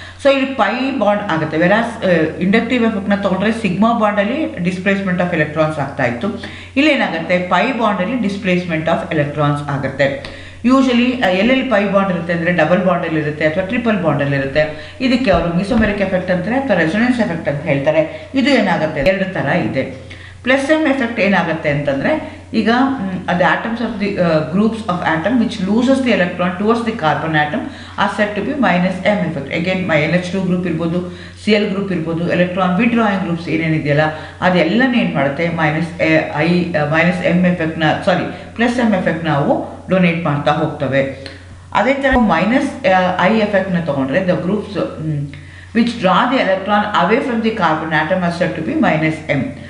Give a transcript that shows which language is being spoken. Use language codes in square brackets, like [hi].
[kn] So ಇಲ್ಲಿ pi bond ಆಗುತ್ತೆ. ವೆರಾಸ್ inductive ಎಫೆಕ್ಟ್ನ ತೊಗೊಂಡ್ರೆ ಸಿಗ್ಮಾ ಬಾಂಡಲ್ಲಿ ಡಿಸ್ಪ್ಲೇಸ್ಮೆಂಟ್ ಆಫ್ ಎಲೆಕ್ಟ್ರಾನ್ಸ್ ಆಗ್ತಾ ಇತ್ತು. ಇಲ್ಲೇನಾಗುತ್ತೆ, ಪೈ ಬಾಂಡಲ್ಲಿ ಡಿಸ್ಪ್ಲೇಸ್ಮೆಂಟ್ ಆಫ್ ಎಲೆಕ್ಟ್ರಾನ್ಸ್ ಆಗುತ್ತೆ. ಯೂಶಲಿ ಎಲ್ಲೆಲ್ಲಿ ಪೈ ಬಾಂಡ್ ಇರುತ್ತೆ ಅಂದರೆ ಡಬಲ್ ಬಾಂಡಲ್ಲಿ ಇರುತ್ತೆ ಅಥವಾ ಟ್ರಿಪಲ್ ಬಾಂಡಲ್ಲಿ ಇರುತ್ತೆ. ಇದಕ್ಕೆ ಅವರು ಮಿಸೋಮೆರಿಕ್ ಎಫೆಕ್ಟ್ ಅಂತಾರೆ ಅಥವಾ ರೆಸೊನೆನ್ಸ್ ಎಫೆಕ್ಟ್ ಅಂತ ಹೇಳ್ತಾರೆ. ಇದು ಏನಾಗುತ್ತೆ, ಎರಡು ಥರ ಇದೆ. [en] +M effect [kn] ಏನಾಗುತ್ತೆ ಅಂತಂದರೆ, ಈಗ [en] the atoms of the groups of atom which loses the electron towards the carbon atom are said to be -M effect. [kn] Again NH2 group ಇರ್ಬೋದು, Cl ಗ್ರೂಪ್ ಇರ್ಬೋದು, ಎಲೆಕ್ಟ್ರಾನ್ ವಿಡ್ರಾಯಿಂಗ್ ಗ್ರೂಪ್ಸ್ ಏನೇನಿದೆಯಲ್ಲ ಅದೆಲ್ಲನೇ ಏನು ಮಾಡುತ್ತೆ, -M ಎಫೆಕ್ಟ್ನ +M effect ನಾವು donate ಮಾಡ್ತಾ ಹೋಗ್ತವೆ. ಅದೇ ಥರ [en] -I ಎಫೆಕ್ಟ್ನ [kn] ತೊಗೊಂಡ್ರೆ [en] The groups which draw the electron away from the carbon atom are said to be -M.